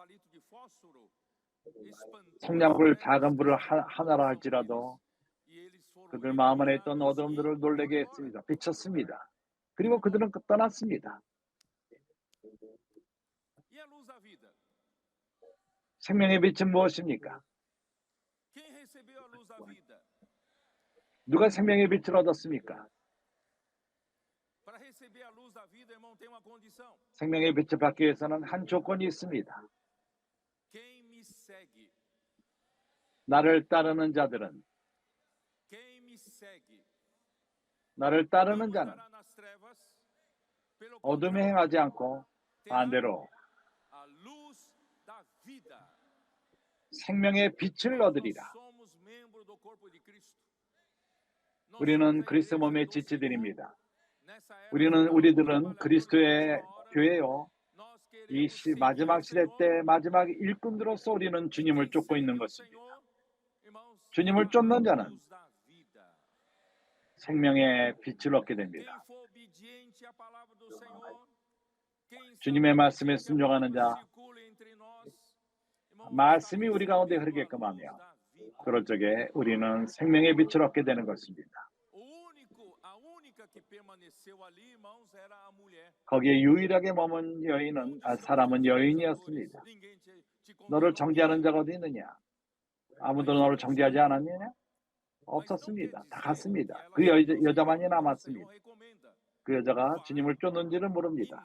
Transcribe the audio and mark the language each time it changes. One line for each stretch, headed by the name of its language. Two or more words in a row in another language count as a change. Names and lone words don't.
Korean: 성냥불, 작은 불을 하나로 할지라도 그들 마음 안에 있던 어둠들을 놀라게 했습니다. 비쳤습니다. 그리고 그들은 떠났습니다. 생명의 빛은 무엇입니까? 누가 생명의 빛을 얻었습니까?
Portuguese: Para receber a luz da vida, irmão, tem uma condição.
Korean: 생명의 빛을 받기 위해서는 한 조건이 있습니다.
Portuguese: Quem me segue,
Korean: 나를 따르는 자들은,
Portuguese: quem me segue,
Korean: 나를
Portuguese: não
Korean: 따르는 자는
Portuguese: andará nas trevas, pelo
Korean: 어둠에
Portuguese: contrário,
Korean: 행하지 않고
Portuguese: terá
Korean: 반대로
Portuguese: a luz da vida.
Korean: 생명의 빛을
Portuguese: Nós
Korean: 얻으리라.
Portuguese: somos membro do corpo de Cristo. Nós somos
Korean: 우리는
Portuguese: a
Korean: 그리스도
Portuguese: igreja
Korean: 몸의
Portuguese: do Senhor.
Korean: 지체들입니다.
Portuguese: Nessa era final,
Korean: 우리들은
Portuguese: trabalhadores da
Korean: 그리스도의
Portuguese: última hora,
Korean: 교회요.
Portuguese: nós
Korean: 이
Portuguese: queremos seguir
Korean: 마지막
Portuguese: o
Korean: 시대
Portuguese: Senhor.
Korean: 때 마지막 일꾼들로서 우리는
Portuguese: E
Korean: 주님을
Portuguese: quem
Korean: 쫓고
Portuguese: segue
Korean: 있는
Portuguese: o
Korean: 것입니다.
Portuguese: Senhor, irmãos,
Korean: 주님을
Portuguese: terá a
Korean: 쫓는 자는
Portuguese: luz da vida.
Korean: 생명의 빛을 얻게
Portuguese: Quem
Korean: 됩니다.
Portuguese: for obediente à palavra do Senhor, quem
Korean: 주님의 말씀에
Portuguese: obediente à
Korean: 순종하는
Portuguese: palavra
Korean: 자,
Portuguese: circula entre nós, irmãos,
Korean: 말씀이
Portuguese: está
Korean: 우리 가운데
Portuguese: recebendo a
Korean: 흐르게끔
Portuguese: luz
Korean: 하며
Portuguese: da vida.
Korean: 그럴 적에 우리는 생명의 빛을 얻게 되는 것입니다.
Portuguese: A única que permaneceu ali, irmãos, era a mulher.
Korean: 거기에 유일하게 머문 여인은 사람은 여인이었습니다.
Portuguese: Ninguém te
Korean: 너를
Portuguese: condenou,
Korean: 정죄하는
Portuguese: ninguém.
Korean: 자가 어디 있느냐? 아무도 너를 정죄하지 않았느냐? 없었습니다. 다 갔습니다. 그 여자만이 남았습니다. 그 여자가 주님을 쫓는지는 모릅니다.